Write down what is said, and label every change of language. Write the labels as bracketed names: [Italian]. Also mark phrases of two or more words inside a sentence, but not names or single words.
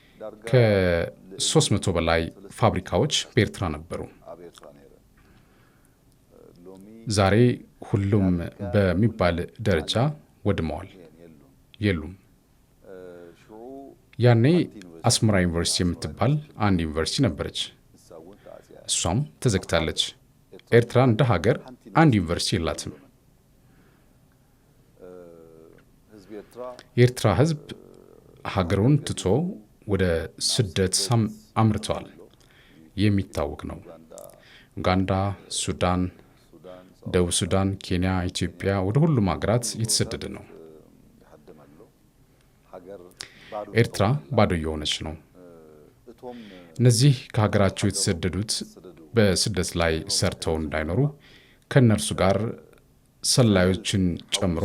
[Amharic] ከ300 በላይ ፋብሪካዎች በኤርትራ ነበሩ። ዛሬ ሁሉም በሚባል ደረጃ ወድመዋል፣ የሉም። ያኔ አስመራ ዩኒቨርሲቲ የምትባል አንድ ዩኒቨርሲቲ ነበረች፣ እሷም ተዘግታለች። ኤርትራ እንደ ሀገር አንድ ዩኒቨርሲቲ የላትም። የኤርትራ ህዝብ ሀገሩን ትቶ ወደ ስደት አምርተዋል፣ የሚታወቅ ነው። ኡጋንዳ፣ ሱዳን፣ ደቡብ ሱዳን፣ ኬንያ፣ ኢትዮጵያ ወደ ሁሉም ሀገራት እየተሰደደ ነው። ኤርትራ ባዶ እየሆነች ነው። እነዚህ ከሀገራቸው የተሰደዱት በስደት ላይ ሰርተው እንዳይኖሩ ከእነርሱ ጋር ሰላዮችን ጨምሮ